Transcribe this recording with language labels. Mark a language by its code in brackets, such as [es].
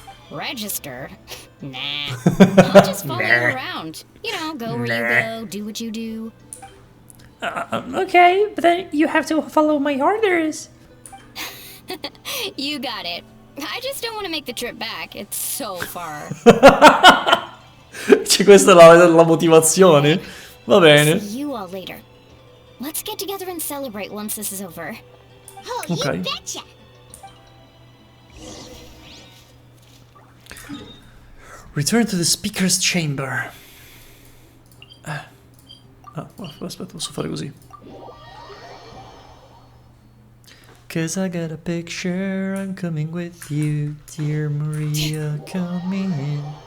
[en] Register? Nah. I'll just follow you around. You know, go where you go, do what you do. Okay, but then you have to follow my orders. You got it. I just don't want to make the trip back. It's so far. [it] Cioè, questa è la motivazione. Va bene. [en] See you all later. Let's get together and celebrate once this is over. Oh, [it] Ok. [en] you betcha. Return to the speaker's chamber. [it] Ah, aspetta, posso fare così. [en] Cause I got a picture, I'm coming with you, dear Maria, coming in.